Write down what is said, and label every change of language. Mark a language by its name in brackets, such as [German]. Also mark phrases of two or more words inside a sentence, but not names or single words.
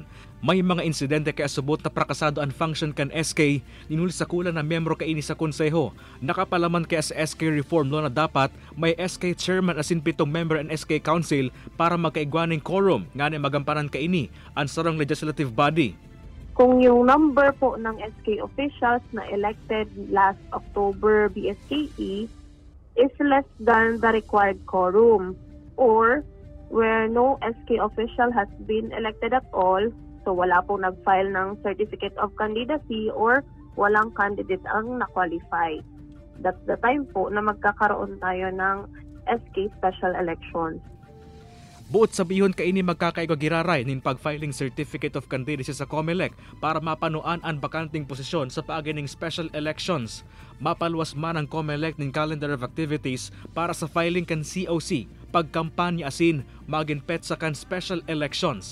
[Bikol] May mga insidente kaya subot na prakasado ang function kan SK, ninuli sa kulang na membro kaini sa konseho. Nakapalaman kaya sa [English] SK reform law [Bikol] na dapat may SK chairman asin 7 member ang SK council para magkaigwaning quorum nga na magampanan kaini ang sarang [English] legislative body. [Filipino] Kung yung number po ng [English] SK officials na elected last October BSKE is less than the required quorum, or where no SK official has been elected at all, [Filipino] so wala pong nag-file ng [English] certificate of candidacy [Filipino] or walang candidate ang na-qualify. [English] That's the time po [Filipino] na magkakaroon tayo ng [English] SK special elections. [Bikol] Buot sabihon kaini magkakaigagiraray nin pag-filing [English] certificate of candidacy [Bikol] sa COMELEC para mapanuan ang bakanting posisyon sa paagining [English] special elections. [Bikol] Mapaluwas man ang COMELEC nin [English] calendar of activities [Bikol] para sa filing kan COC, pagkampanya asin maging petsa kan [English] special elections.